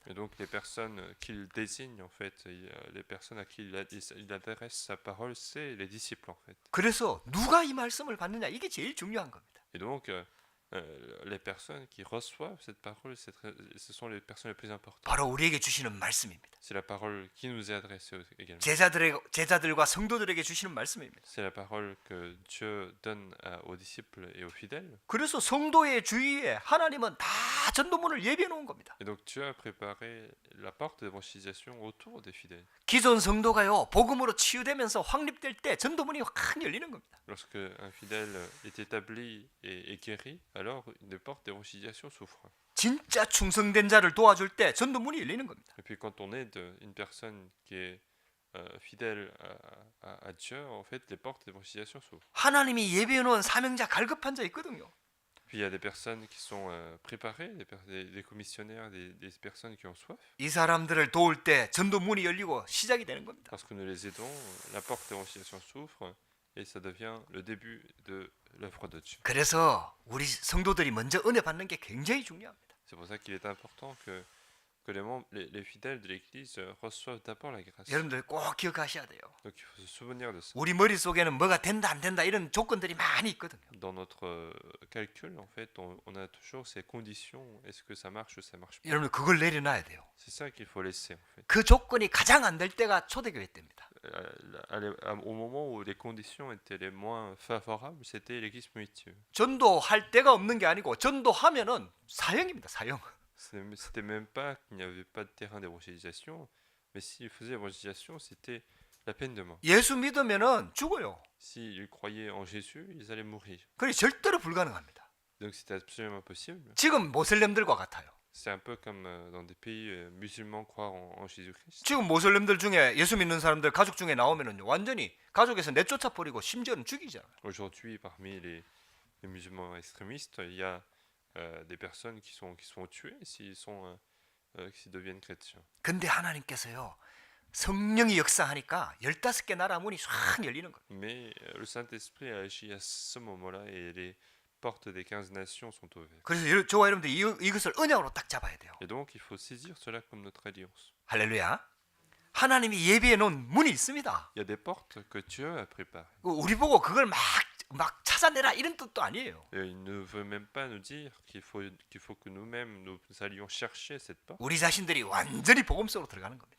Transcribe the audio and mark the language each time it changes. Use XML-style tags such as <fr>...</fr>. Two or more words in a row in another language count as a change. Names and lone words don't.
<fr>Et donc les personnes qu'il désigne en fait, les personnes à qui il adresse sa parole, c'est les disciples en fait.</fr> <ko>그래서 누가 이 말씀을 받느냐 이게 제일 중요한 겁니다.</ko> <fr>Et donc les personnes qui reçoivent cette parole, ce sont les personnes les plus importantes.</fr> <ko>바로 우리에게 주시는 말씀입니다.</ko> <fr>C'est la parole qui nous est adressée également.</fr> <ko>제자들과 성도들에게 주시는 말씀입니다.</ko> <fr>C'est la parole que Dieu donne aux disciples et aux fidèles.</fr> <ko>그래서 성도의 주위에 하나님은 다 전도문을 예비해 놓은 겁니다.</ko> <fr>Et donc Dieu a préparé la porte d'évangélisation autour des fidèles.</fr> <ko>기존 성도가요 복음으로 치유되면서 확립될 때 전도문이 확 열리는 겁니다.</ko> <fr>Lorsque un fidèle est établi et guéri, alors une porte d'évangélisation s'ouvre.</fr> <ko>진짜 충성된 자를 도와줄 때 전도문이 열리는 겁니다.</ko> <fr>Et puis quand on aide une personne qui est fidèle à Dieu, en fait, les portes d'évangélisation s'ouvrent.</fr> <ko>하나님이 예비해 놓은 사명자 갈급한 자 있거든요.</ko> <fr>Puis il y a des personnes qui sont préparées, des commissionnaires, des personnes qui ont soif.</fr> <ko>이 사람들을 도울 때 전도문이 열리고 시작이 되는 겁니다.</ko> <fr>Parce que nous les aidons, la porte d'évangélisation s'ouvre et ça devient le début de l'œuvre de Dieu.</fr> <ko>그래서 우리 성도들이 먼저 은혜 받는 게 굉장히 중요합니다.</ko> <fr>C'est pour ça qu'il est important que les fidèles de l'Église reçoivent d'abord la grâce.</fr> <ko>여러분들 꼭 기억하셔야 돼요.</ko> <fr>Donc il faut se souvenir de ça.</fr> <ko>우리 머릿속에는 뭐가 된다 안 된다 이런 조건들이 많이 있거든요.</ko> <fr>Dans notre calcul, en fait, on a toujours ces conditions. Est-ce que ça marche ou ça marche pas?</fr> <ko>여러분 그걸 내려놔야 돼요.</ko> <fr>C'est ça qu'il faut laisser, en fait.</fr> <ko>그 조건이 가장 안 될 때가 초대교회 때입니다.</ko> <fr>Au moment où les conditions étaient les moins favorables, c'était l'Église primitive.</fr> <ko>전도할 데가 없는 게 아니고 전도하면은 사형입니다. 사형.</ko> <fr>C'était même pas qu'il n'y avait pas de terrain d'évangélisation, mais s'ils faisaient l'évangélisation, c'était la peine de mort.</fr> <ko>예수 믿으면은 죽어요.</ko> <fr>S'ils croyaient en Jésus, ils allaient mourir.</fr> <ko>그게 절대로 불가능합니다.</ko> <fr>Donc c'était absolument impossible.</fr> <ko>지금 모슬렘들과 같아요.</ko> <fr>C'est un peu comme dans des pays musulmans croire en Jésus-Christ.</fr> <ko>지금 모슬렘들 중에 예수 믿는 사람들 가족 중에 나오면은 완전히 가족에서 내쫓아 버리고 심지어는 죽이잖아요.</ko> <fr>Aujourd'hui, parmi les musulmans extrémistes, il y a des personnes qui sont tuées s'ils deviennent chrétiens.</fr> <ko>근데 하나님께서요 성령이 역사하니까 15개 나라 문이 쫙 열리는 거예요.</ko> <fr>Mais le Saint-Esprit a agi à ce moment-là et les portes des 15 nations sont ouvertes.</fr> <ko>그래서 저와 여러분들 이것을 언약으로 딱 잡아야 돼요.</ko> <fr>Et donc il faut saisir cela comme notre alliance.</fr> <ko>할렐루야. 하나님이 예비해 놓은 문이 있습니다.</ko> <fr>Il y a des portes que Dieu a préparées.</fr> <ko>우리 보고 그걸 막 찾아내라 이런 뜻도 아니에요.</ko> <fr>Et il ne veut même pas nous dire qu'il faut que nous-mêmes nous allions chercher cette porte.</fr> <ko>우리 자신들이 완전히 복음 속으로 들어가는 겁니다.</ko>